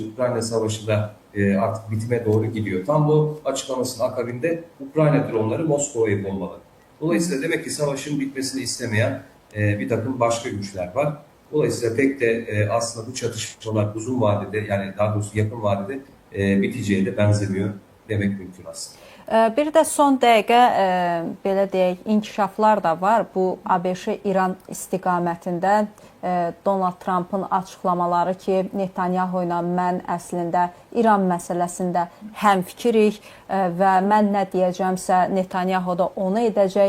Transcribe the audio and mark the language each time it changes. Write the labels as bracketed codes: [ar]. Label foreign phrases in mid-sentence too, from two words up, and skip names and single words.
[tr] Ukrayna Savaşı'nda artık bitime doğru gidiyor. Tam bu açıklamasının akabinde Ukrayna dronları Moskova'yı bombaladı. Dolayısıyla demek ki savaşın bitmesini istemeyen bir takım başka güçler var. Dolayısıyla pek de aslında bu çatışmalar uzun vadede, yani daha doğrusu yakın vadede biteceği de benzemiyor demek mümkün aslında. [az] Bir də son dəqiqə belə deyək, inkişaflar da var. Bu ABŞ-İran istiqamətində Donald Trump'ın açıqlamaları ki, Netanyahu ilə mən əslində İran məsələsində həmfikirik və mən nə deyəcəmsə Netanyahu da onu edəcək.